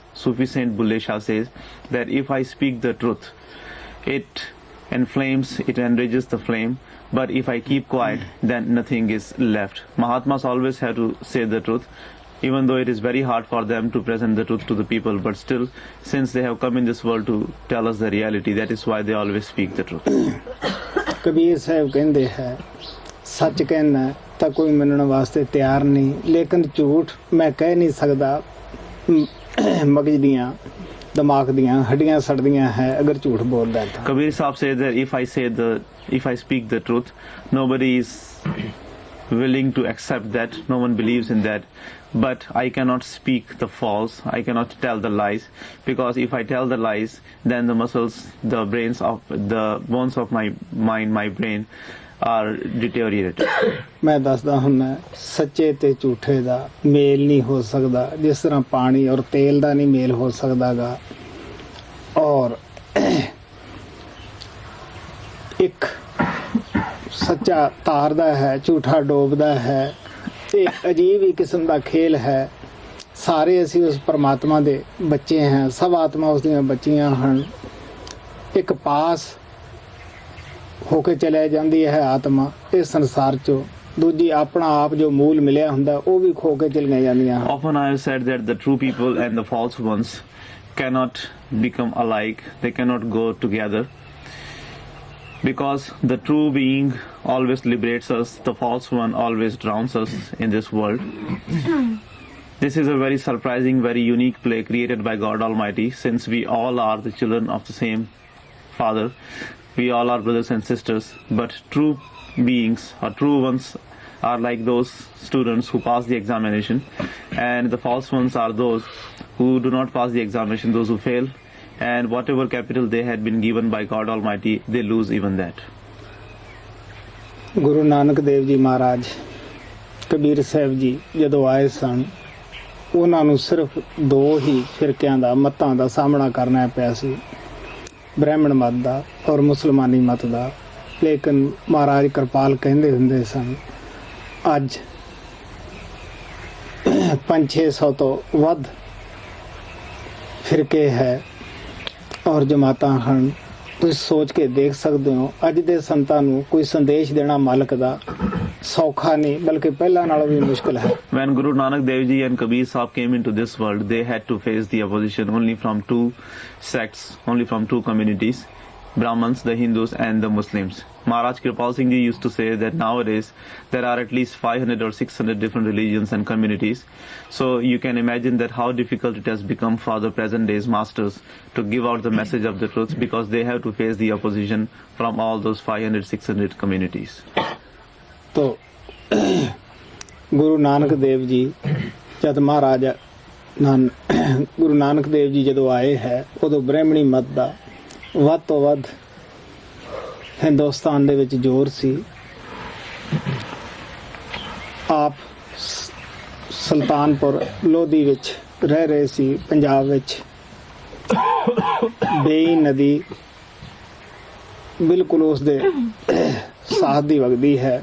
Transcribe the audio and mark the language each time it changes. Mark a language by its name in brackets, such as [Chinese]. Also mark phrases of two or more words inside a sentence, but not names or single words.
[English] Sufi Saint Bulle Shah says that if I speak the truth, it inflames, it enrages the flame, but if I keep quiet, then nothing is left. Mahatmas always have to say the truth, even though it is very hard for them to present the truth to the people, but still, since they have come in this world to tell us the reality, that is why they always speak the truth. [Punjabi] ਕਬੀਰ ਸਾਹਿਬ ਕਹਿੰਦੇ ਹੈ, ਸੱਚ ਕਹਿਣਾ ਤਾਂ ਕੋਈ ਮੰਨਣ ਵਾਸਤੇ ਤਿਆਰ ਨਹੀਂ, ਲੇਕਿਨ ਝੂਠ ਮੈਂ ਕਹਿ ਨਹੀਂ ਸਕਦਾ, ਮਗਜ ਦੀਆਂ ਦਿਮਾਗ ਦੀਆਂ ਹੱਡੀਆਂ ਸੜਦੀਆਂ ਹੈ ਅਗਰ ਝੂਠ ਬੋਲਦਾ ਤਾਂ। [English] Kabir Sahib says that if I speak the truth, nobody is willing to accept that, no one believes in that, but I cannot speak the false, I cannot tell the lies, because if I tell the lies, then the muscles, the bones of my mind, my brain are deteriorated. [Punjabi] ਮੈਂ ਦੱਸਦਾ ਹੁੰਦਾ, ਸੱਚੇ ਤੇ ਝੂਠੇ ਦਾ ਮੇਲ ਨਹੀਂ ਹੋ ਸਕਦਾ, ਜਿਸ ਤਰ੍ਹਾਂ ਪਾਣੀ ਔਰ ਤੇਲ ਦਾ ਨਹੀਂ ਮੇਲ ਹੋ ਸਕਦਾਗਾ, ਔਰ ਇੱਕ ਸੱਚਾ ਤਾਰਦਾ ਹੈ, ਝੂਠਾ ਡੋਬਦਾ ਹੈ। ਇਹ ਅਜੀਬ ਹੀ ਕਿਸਮ ਦਾ ਖੇਲ ਹੈ। ਸਾਰੇ ਅਸੀਂ ਉਸ ਪਰਮਾਤਮਾ ਦੇ ਬੱਚੇ ਹਾਂ, ਸਭ ਆਤਮਾ ਉਸ ਦੀਆਂ ਬੱਚੀਆਂ ਹਨ। ਇੱਕ ਪਾਸ ਹੋ ਕੇ ਚਲਿਆ ਜਾਂਦੀ ਹੈ ਆਤਮਾ ਇਸ ਸੰਸਾਰ ਚੋਂ, ਦੂਜੀ ਆਪਣਾ ਆਪ ਜੋ ਮੂਲ ਮਿਲਿਆ ਹੁੰਦਾ ਉਹ ਵੀ ਖੋ ਕੇ ਚਲੀਆਂ ਜਾਂਦੀਆਂ ਹਨ। [English] Often I have said that the true people and the false ones cannot become alike, they cannot go together. Because the true being always liberates us, the false one always drowns us in this world. This is a very surprising, very unique play created by God Almighty, since we all are the children of the same Father. We all are brothers and sisters, but true beings or true ones are like those students who pass the examination, and the false ones are those who do not pass the examination, those who fail, and whatever capital they had been given by God Almighty, they lose even that. [Punjabi] ਗੁਰੂ ਨਾਨਕ ਦੇਵ ਜੀ ਮਹਾਰਾਜ ਕਬੀਰ ਸਾਹਿਬ ਜੀ ਜਦੋਂ ਆਏ ਸਨ, ਉਹਨਾਂ ਨੂੰ ਸਿਰਫ ਦੋ ਹੀ ਫਿਰਕਿਆਂ ਦਾ ਮਤਾਂ ਦਾ ਸਾਹਮਣਾ ਕਰਨਾ ਪਿਆ ਸੀ, ਬ੍ਰਾਹਮਣ ਮਤ ਦਾ ਔਰ ਮੁਸਲਮਾਨੀ ਮਤ ਦਾ। ਲੇਕਿਨ ਮਹਾਰਾਜ ਕਿਰਪਾਲ ਕਹਿੰਦੇ ਹੁੰਦੇ ਸਨ, ਅੱਜ 500-600 ਤੋਂ ਵੱਧ ਫਿਰਕੇ ਹੈ ਔਰ ਜਮਾਤਾਂ ਹਨ। ਤੁਸੀਂ ਸੋਚ ਕੇ ਦੇਖ ਸਕਦੇ ਹੋ, ਅੱਜ ਦੇ ਸੰਤਾਂ ਨੂੰ ਕੋਈ ਸੰਦੇਸ਼ ਦੇਣਾ ਮਾਲਕ ਦਾ ਸੌਖਾ ਨਹੀਂ, ਬਲਕਿ ਪਹਿਲਾਂ ਨਾਲੋਂ ਵੀ ਮੁਸ਼ਕਿਲ ਹੈ। [English] When Guru Nanak Dev Ji and Kabir Sahib came into this world, they had to face the opposition only from two sects, only from two communities, Brahmins, the Hindus and the Muslims. Maharaj Kripal Singh Ji used to say that nowadays there are at least 500 or 600 different religions and communities. So you can imagine that how difficult it has become for the present day's masters to give out the message of the truth, because they have to face the opposition from all those 500-600 communities. [Punjabi] तो ਗੁਰੂ ਨਾਨਕ ਦੇਵ ਜੀ ਜਦ ਮਹਾਰਾਜ ਗੁਰੂ ਨਾਨਕ ਦੇਵ ਜੀ ਜਦੋਂ ਆਏ ਹੈ, ਉਦੋਂ ਬ੍ਰਾਹਮਣੀ ਮਤ ਦਾ ਵੱਧ ਤੋਂ ਵੱਧ ਹਿੰਦੁਸਤਾਨ ਦੇ ਵਿੱਚ ਜ਼ੋਰ ਸੀ। ਆਪ ਸੁਲਤਾਨਪੁਰ ਲੋਧੀ ਵਿੱਚ ਰਹਿ ਰਹੇ ਸੀ, ਪੰਜਾਬ ਵਿੱਚ ਬੇਈ ਨਦੀ ਬਿਲਕੁਲ ਉਸ ਦੇ ਸਾਥ ਦੀ ਵਗਦੀ ਹੈ।